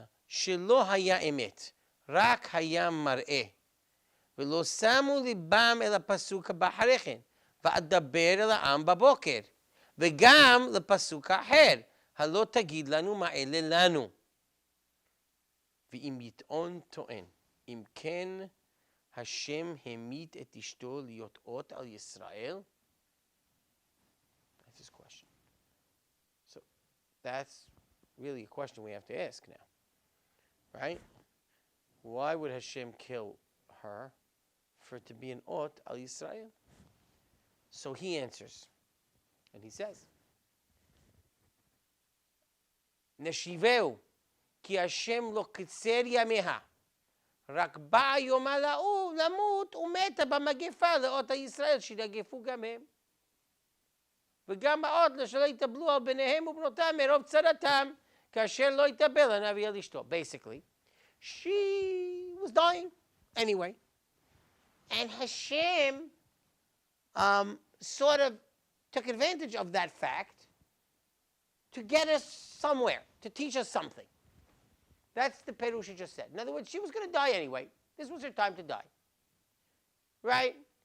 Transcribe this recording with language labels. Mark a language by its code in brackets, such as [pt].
[he] shelo haya emet, rak haya mar'eh, ולא שמו ליבם אל הפסוק הבא כן, ואדבר אל העם בבוקר, וגם לפסוק האחר, הלא תגיד לנו מה אלה לנו. ואם יטעון טוען, אם כן השם המית את אשתו להיות אות על ישראל? [en] That's his question. So that's really a question we have to ask now, right? Why would Hashem kill her? For it to be an [he] ot al Yisrael. [en] So he answers, and he says, [he] Neshiveu ki Hashem lo kitzer yameha, rak ba yom ala'u lamut umeta b'magefa le'ot al-Yisrael shinagefu gam hem. וגם האות שלא יתאבלו על בניהם ובנותם מרוב צרתם, כאשר לא יתאבל הנביא על אשתו. [en] Basically, she was dying anyway. And Hashem sort of took advantage of that fact to get us somewhere, to teach us something. That's the Perush he just said. In other words, she was going to die anyway. This was her time to die. Right?